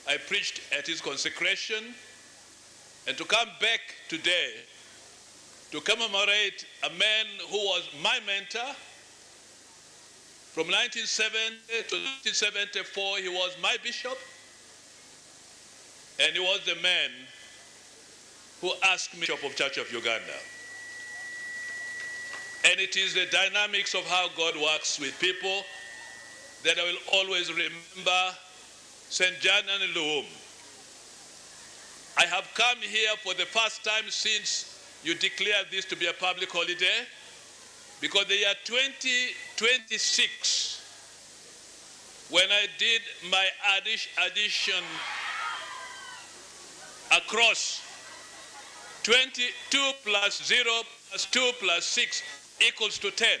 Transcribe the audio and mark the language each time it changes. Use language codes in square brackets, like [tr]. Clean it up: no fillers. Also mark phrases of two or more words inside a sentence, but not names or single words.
[en] I preached at his consecration. And to come back today to commemorate a man who was my mentor, from 1970 to 1974, he was my bishop, and he was the man who asked me Bishop of Church of Uganda. And it is the dynamics of how God works with people that I will always remember St. Janani Luwum. I have come here for the first time since you declared this to be a public holiday, because the year 2026, when I did my addition across 22 plus 0 plus 2 plus 6 equals to 10.